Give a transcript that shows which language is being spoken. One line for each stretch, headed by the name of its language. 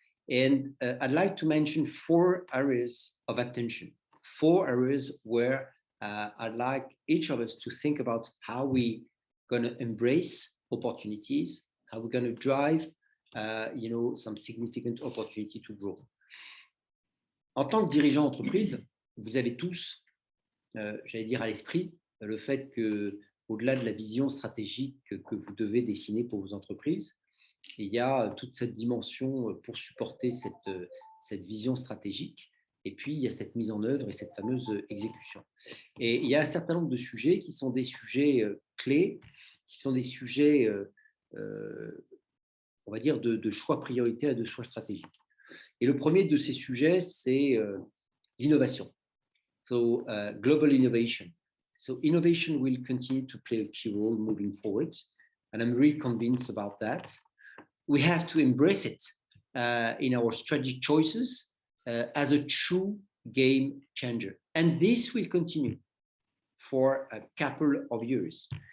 English: And I'd like to mention 4 areas of attention, 4 areas where I'd like each of us to think about how we're going to embrace opportunities, how we're going to drive, some significant opportunity to grow.
French: En tant que dirigeant d'entreprise, vous avez tous, j'allais dire à l'esprit, le fait que, au-delà de la vision stratégique que vous devez dessiner pour vos entreprises, il y a toute cette dimension pour supporter cette vision stratégique. Et puis, il y a cette mise en œuvre et cette fameuse exécution. Et il y a un certain nombre de sujets qui sont des sujets clés, qui sont des sujets, on va dire, de choix prioritaires et de choix stratégiques. Et le premier de ces sujets, c'est l'innovation.
English: So, global innovation. So, innovation will continue to play a key role moving forward. And I'm really convinced about that. We have to embrace it in our strategic choices as a true game changer. And this will continue for a couple of years.